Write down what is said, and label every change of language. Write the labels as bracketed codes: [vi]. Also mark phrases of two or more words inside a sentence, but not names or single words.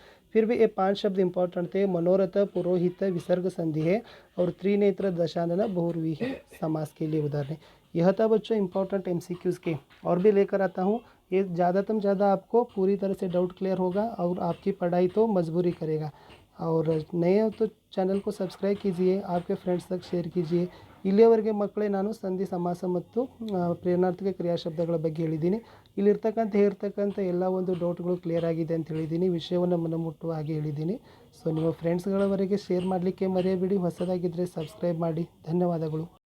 [hi] फिर भी ये 5 शब्द इंपॉर्टेंट थे, मनोरथ, पुरोहित, विसर्ग संधि है, और त्रिनेत्र, दशानन बहुव्रीहि समास के लिए उदाहरण है। यह था बच्चों इंपॉर्टेंट MCQs के, और भी लेकर आता हूँ। ये ज़्यादातर ज़्यादा आपको पूरी तरह से डाउट क्लियर होगा, और आपकी पढ़ाई तो मजबूरी करेगा। और नए हो तो चैनल को सब्सक्राइब कीजिए, आपके फ्रेंड्स तक शेयर कीजिए। [kn] ಇಲ್ಲಿಯವರೆಗೆ ಮಕ್ಕಳೇ ನಾನು ಸಂಧಿ ಸಮಾಸ ಮತ್ತು ಪ್ರೇರಣಾರ್ಥಕ ಕ್ರಿಯಾಶಬ್ದಗಳ ಬಗ್ಗೆ ಹೇಳಿದ್ದೀನಿ. ಇಲ್ಲಿರ್ತಕ್ಕಂಥ ಎಲ್ಲ ಒಂದು ಡೌಟ್ಗಳು ಕ್ಲಿಯರ್ ಆಗಿದೆ ಅಂತ ಹೇಳಿದ್ದೀನಿ, ವಿಷಯವನ್ನು ಮನಮುಟ್ಟುವ ಹಾಗೆ ಹೇಳಿದ್ದೀನಿ. ಸೊ ನಿಮ್ಮ ಫ್ರೆಂಡ್ಸ್ಗಳವರೆಗೆ ಶೇರ್ ಮಾಡಲಿಕ್ಕೆ ಮರೆಯಬೇಡಿ. ಹೊಸದಾಗಿದ್ದರೆ ಸಬ್ಸ್ಕ್ರೈಬ್ ಮಾಡಿ. ಧನ್ಯವಾದಗಳು.